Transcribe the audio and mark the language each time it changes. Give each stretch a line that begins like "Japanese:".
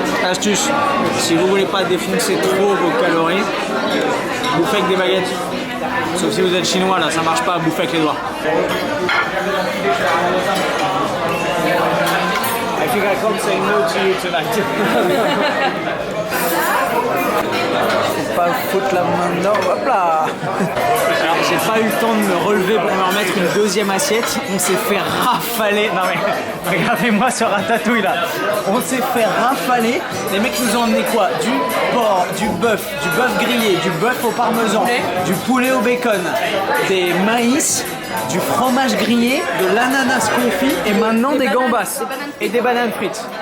French: Astuce, si vous voulez pas défoncer trop vos calories, bouffez avec des baguettes. Sauf si vous êtes chinois, là, ça marche pas à bouffer avec les doigts.
English: I think I can't say no to you tonight.
French: Faut pas foutre la main dedans, hop là. Alors j'ai pas eu le temps de me relever pour me remettre une deuxième assiette. On s'est fait rafaler. Non mais regardez-moi ce ratatouille là. On s'est fait rafaler. Les mecs nous ont emmené quoi? Du porc, du bœuf grillé, du bœuf au parmesan, du poulet au bacon, des maïs, du fromage grillé, de l'ananas confit et maintenant des gambas et des bananes frites.